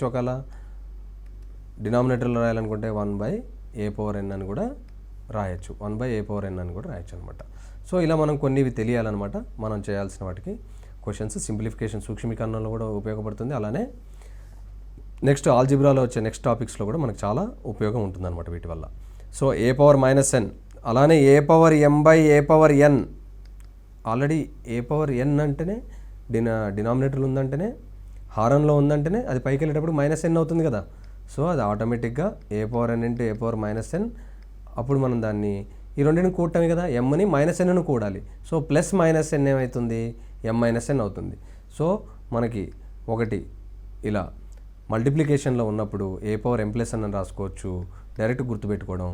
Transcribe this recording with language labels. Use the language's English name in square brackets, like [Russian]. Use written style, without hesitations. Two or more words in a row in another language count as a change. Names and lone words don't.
[Telugu] ఒకలా డినామినేటర్లో రాయాలనుకుంటే 1/a/n అని కూడా రాయొచ్చు, 1/a/n అని కూడా రాయొచ్చు అనమాట. సో ఇలా మనం కొన్ని తెలియాలన్నమాట మనం చేయాల్సిన వాటికి క్వశ్చన్స్. సింప్లిఫికేషన్ సూక్ష్మీకరణలో కూడా ఉపయోగపడుతుంది. అలానే [English] next algebraలో [Telugu] వచ్చే [English] next topicsలో [Telugu] కూడా మనకు చాలా ఉపయోగం ఉంటుందన్నమాట వీటి వల్ల. సో a/-n అలానే a/m/a/n. ఆల్రెడీ a/n అంటేనే డినామినేటర్లు ఉందంటేనే, హారంలో ఉందంటేనే అది పైకి వెళ్ళేటప్పుడు -n అవుతుంది కదా. సో అది ఆటోమేటిక్గా a/n ఇంటూ a/-n. అప్పుడు మనం దాన్ని ఈ రెండింటిని కూడటమే కదా, mని -nను కూడాలి. [English] so plus [Telugu] -n ఏమవుతుంది? m-n అవుతుంది. సో మనకి ఒకటి ఇలా మల్టిప్లికేషన్లో ఉన్నప్పుడు a/m+n అని రాసుకోవచ్చు, డైరెక్ట్ గుర్తుపెట్టుకోవడం.